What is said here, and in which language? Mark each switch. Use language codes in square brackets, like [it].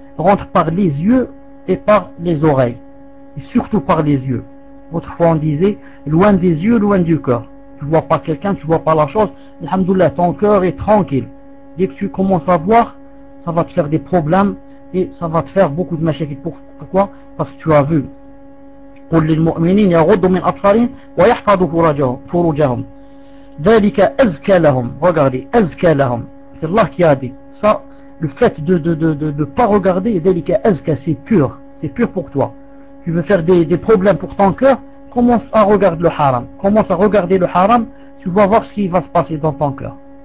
[fr] Rentre par les yeux et par les oreilles, et surtout par les yeux. Autrefois on disait, loin des yeux, loin du cœur. Tu vois pas quelqu'un, tu vois pas la chose, alhamdoulilah, ton cœur est tranquille. Dès que tu commences à voir, ça va te faire des problèmes et ça va te faire beaucoup de mashakil. Pourquoi? Parce que tu as vu. [ar] قل للمؤمنين يغضوا من أبصارهم ويحفظوا فروجهم ذلك أزكى لهم. [fr] Regardez, [ar] أزكى لهم, [fr] c'est Allah qui a dit ça. Le fait de pas regarder, [ar] ذلك أزكى, [fr] c'est pur pour toi. Tu veux faire des problèmes pour ton cœur, commence à regarder le haram, tu vas voir ce qui va se passer dans ton cœur.